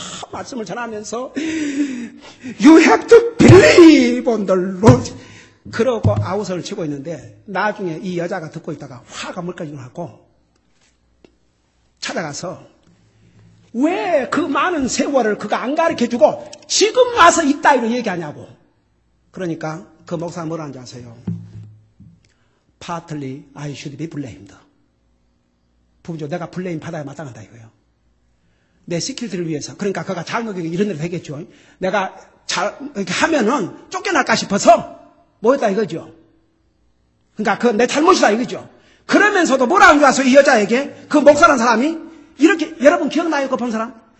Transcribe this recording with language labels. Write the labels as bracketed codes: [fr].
[ko] 말씀을 전하면서 [en] You have to believe on the Lord [ko] 그러고 아우성을 치고 있는데 나중에 이 여자가 듣고 있다가 화가 물까지 나고 찾아가서 왜 그 많은 세월을 그가 안 가르쳐주고 지금 와서 이따위로 얘기하냐고. 그러니까 그 목사가 뭐라는지 아세요? [en] Partly I should be blamed. [ko] 부부죠. 내가 블레임 받아야 마땅하다 이거예요. 내 시킬들을 위해서. 그러니까 그가 잘못하게 이런 일을 하겠죠. 내가 이렇게 하면은 쫓겨날까 싶어서 뭐였다 이거죠. 그러니까 그 내 잘못이다 이거죠. 그러면서도 뭐라는 줄 아세요? 이 여자에게 그 목사라는 사람이 이렇게 여러분 기억나요? 그거 본 사람?